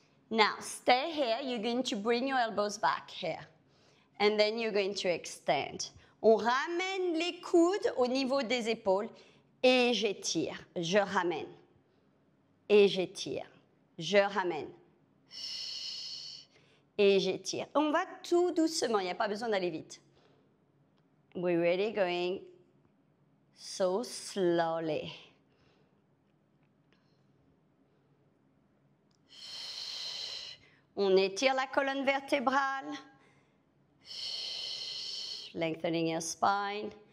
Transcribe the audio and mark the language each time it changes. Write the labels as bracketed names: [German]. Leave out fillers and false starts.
[English] Now, stay here. You're going to bring your elbows back here. And then you're going to extend. [French] On ramène les coudes au niveau des épaules et j'étire. Je ramène. Et j'étire. Je ramène. Et j'étire. On va tout doucement. Il n'y a pas besoin d'aller vite. [English] We're really going so slowly. [French] On étire la colonne vertébrale. [English] Lengthening your spine.